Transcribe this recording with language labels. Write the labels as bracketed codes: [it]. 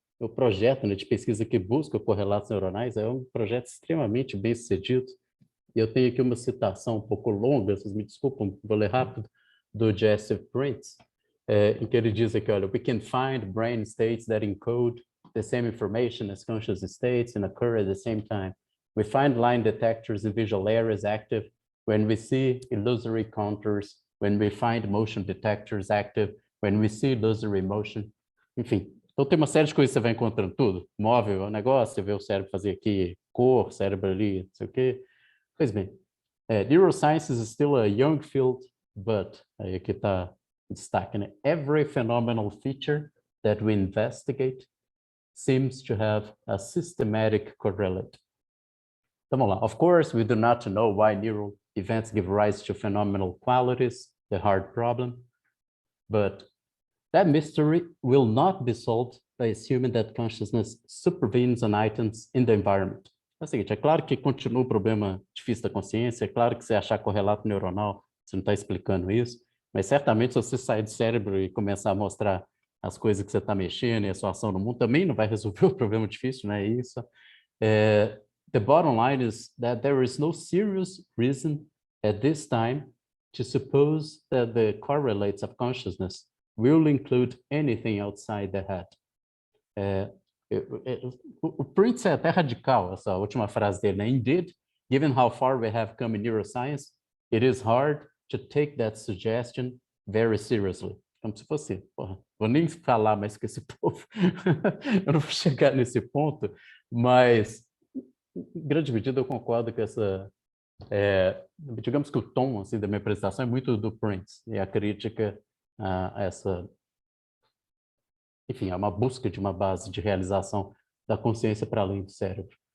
[pt] O projeto, né, de pesquisa que busca correlatos neuronais é um projeto extremamente bem sucedido. E eu tenho aqui uma citação um pouco longa, vocês me desculpam, vou ler rápido, do Jesse Prince, em que ele diz aqui, olha, [en] we can find brain states that encode the same information as conscious states and occur at the same time. We find line detectors in visual areas active when we see illusory contours, when we find motion detectors active, when we see illusory motion. [pt] Enfim, então tem uma série de coisas que você vai encontrando tudo. Móvel é um negócio, você vê o cérebro fazer aqui cor, cérebro ali, não sei o quê. Pois bem, [en] neuroscience is still a young field, but, [pt] aí aqui está o destaque, né? [en] Every phenomenal feature that we investigate seems to have a systematic correlate. [pt] Então, vamos lá. [en] Of course, we do not know why neural events give rise to phenomenal qualities, the hard problem, but that mystery will not be solved by assuming that consciousness supervenes on items in the environment. [pt] É o seguinte, é claro que continua o problema difícil da consciência, é claro que você achar correlato neuronal, você não está explicando isso, mas certamente se você sair do cérebro e começar a mostrar as coisas que você está mexendo e a sua ação no mundo, também não vai resolver o problema difícil, não é isso? [en] The bottom line is that there is no serious reason at this time to suppose that the correlates of consciousness will include anything outside the head. [pt] O Prince é até radical, essa última frase dele, né? [en] Indeed, given how far we have come in neuroscience, it is hard to take that suggestion very seriously. [pt] Como se fosse, porra, vou nem falar mais com esse povo, eu não vou chegar nesse ponto, mas em grande medida eu concordo com essa, digamos que o tom assim, da minha apresentação é muito do Prince, e a crítica a essa, enfim, é uma busca de uma base de realização da consciência para além do cérebro.